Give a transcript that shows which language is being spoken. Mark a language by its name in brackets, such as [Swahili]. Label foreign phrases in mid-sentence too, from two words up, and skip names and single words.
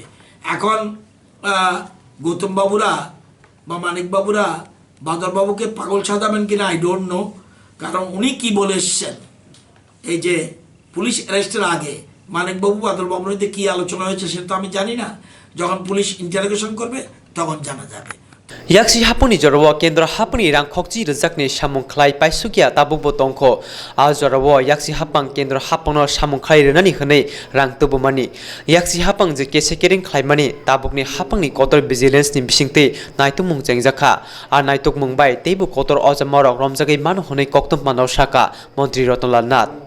[Bangla] এখন গৌতম বাবুরা বা মানিক বাবুরা বাদলবাবুকে পাগল সাজাবেন কিনা [English] I don't know, [Bangla] কারণ উনি কি বলে এসছেন এই যে পুলিশ অ্যারেস্টের আগে মানিকবাবু বাদলবাবুর মধ্যে কী আলোচনা হয়েছে সেটা তো আমি জানি না। যখন পুলিশ ইন্টারোগেশন করবে তখন জানা যাবে। [Kok Borok] Yaksi hapuni jorwo kendra hapuni rang khokji rjakni samung khlai paisukia tabukbo tongkho a jorwo yaksi hapang kendra hapono samung khlai renani hne rang tubumani yaksi hapang je kesekering khlaimani tabukni hapangni kotor vigilance ni bisingte naitumung jengjakha ar naituk mungbai teibu kotor ojamorok romjagai manu hne koktum mano saka Mantri Rotnlal Nath।